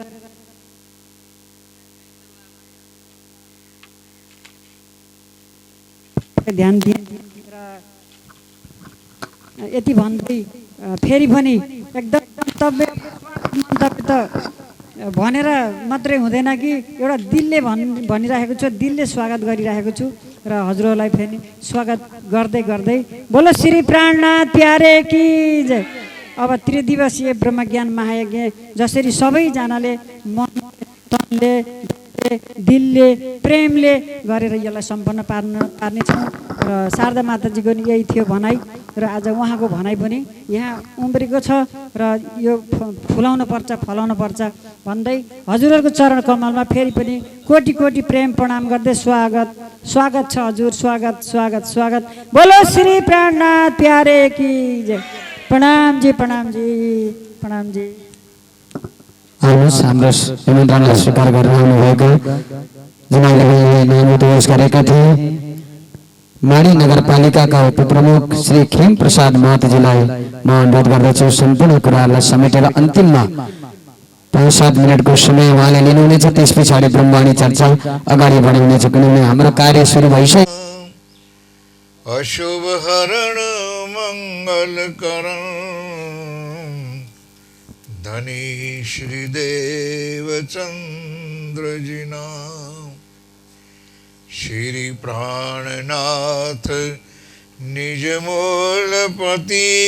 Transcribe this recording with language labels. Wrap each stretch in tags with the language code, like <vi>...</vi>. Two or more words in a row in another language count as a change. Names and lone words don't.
<ne>ध्यान दिए र यति भन्दै फेरि पनि एकदम मन्तव्य त भनेर मात्रै हुँदैन कि एउटा दिलले भनिरहेको छु, दिलले स्वागत गरिरहेको छु र हजुरहरूलाई फेरि स्वागत गर्दै गर्दै</ne> <hi>बोलो श्री प्राणनाथ प्यारे की जय।</hi> <ne>अब त्रिदिवसीय ब्रह्मज्ञान महायज्ञ जसरी सबैजनाले मन तनले दिलले प्रेमले गरेर यसलाई सम्पन्न पार्नेछौँ र शारदा माताजीको नि यही थियो भनाइ र आज उहाँको भनाइ पनि यहाँ उम्रेको छ र यो फुलाउन पर्छ फलाउन पर्छ भन्दै हजुरहरूको चरण कमलमा फेरि पनि कोटि कोटि प्रेम प्रणाम गर्दै स्वागत छ हजुर, स्वागत।</ne> <hi>बोलो श्री प्राणनाथ प्यारे की जय।</hi> <ne>प्रणाम जी। आउनुहोस् हाम्रो निमन्त्रणलाई स्वीकार गरेर आउनुभएको जुन अहिले नामोदोष गरेका थिए माडी नगरपालिकाका उपप्रमुख श्री खेम प्रसाद महतोजीलाई म अनुरोध गर्दछु सम्पूर्ण कुराहरूलाई समेटेर अन्तिममा 5-7 मिनटको समय उहाँले लिनुहुनेछ। त्यस पछाडि ब्रह्मवाणी चर्चा अगाडि बढाउनेछ, किनभने हाम्रो कार्य सुरु भइसक्यो।</ne> <hi>अशुभ हरण मंगल करण धनी श्री देव चंद्र जी नाम श्री प्राणनाथ निज मूलपति</hi>